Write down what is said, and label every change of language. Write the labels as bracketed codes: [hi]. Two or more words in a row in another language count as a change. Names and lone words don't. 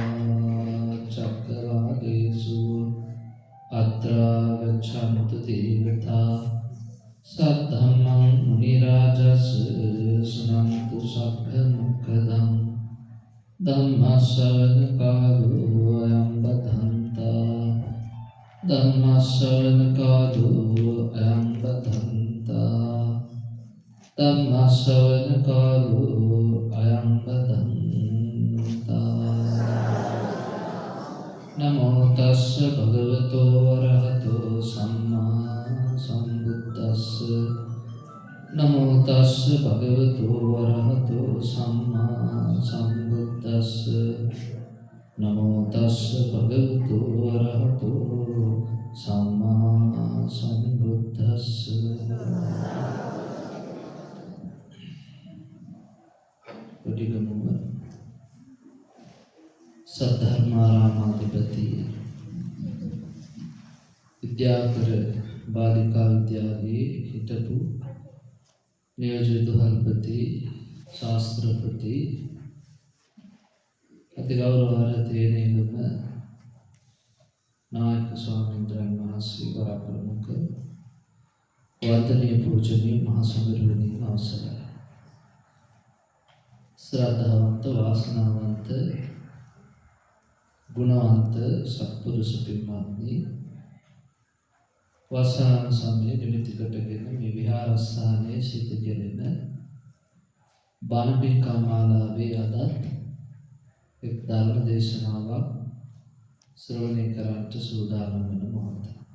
[pi] चक्रवालेषु अत्रा गच्छन्तु देवता सद्धम्मं मुनिराजस् शृण्वन्तु सभ्यमुखदं धम्मश्रवणकालो अयं बद्धन्ता धम्मश्रवणकालो अयं बद्धन्ता धम्मश्रवणकालो अयं बद्धन्ता नमो तस्स भगवतो अरहतो सम्मा सम्बुद्धस्स नमो तस्स भगवतो अरहतो सम्मा सम्बुद्धस्स नमो तस्स भगवतो अरहतो सम्मा सम्बुद्धस्स [si] උඩිගමුව සද්ධර්මාරාමාධිපති විද්‍යාකර බාලිකා විද්‍යාලයේ හිටපු නියෝජ්‍ය දුහල්පති ශාස්ත්‍රපති අතිගෞරවහර තේනේගම නායක ස්වාමීන්ද්‍රයන් වහන්සේ වරප්‍රමුඛ වන්දනීය පූජනීය මහා සංඝරත්නයේ අවසරයි ශ්‍රද්ධාවන්ත වාසනාවන්ත ගුණවන්ත සත්පුරුෂ පින්වත්නි වසාන සමයේ නිමිති කොටගෙන මේ විහාරස්ථානයේ සිදු කෙරෙන බණ පින්කමාලාවේ අදත් එක් ධර්ම දේශනාවක් ශ්‍රවණය කරන්නට සූදානම් වන මොහොත.